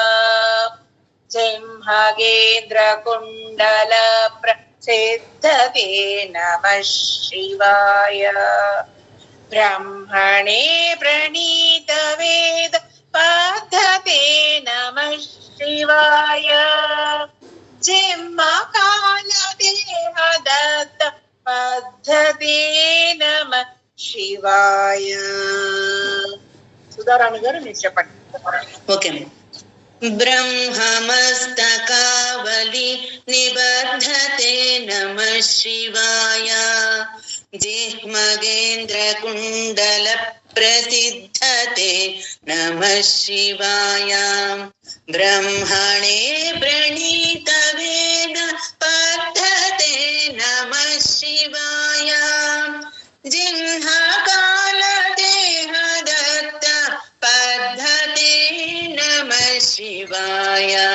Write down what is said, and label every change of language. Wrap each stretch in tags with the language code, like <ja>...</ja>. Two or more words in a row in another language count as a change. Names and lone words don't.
<sa>सिंहगेन्द्रकुण्डल प्रसिद्धते नमः शिवाय ब्रह्मणे प्रणीतवेद पद्धते नमः शिवाय जिह्मकालदेहदत्त पद्धते नमः शिवाय</sa> <te>సుధారాణి గారు మీరు చెప్పండి.</te> <en>ఓకే.</en> <sa>ब्रह्ममस्तकावली निबद्धते नमः शिवाय जिह्मगेन्द्रकुण्डल प्रसिद्धते नमः शिवाय ब्रह्मणे प्रणीतवेद पद्धते नमः शिवाय जिह्मकालदेहदत्त पद्धते नमः शिवाय</sa>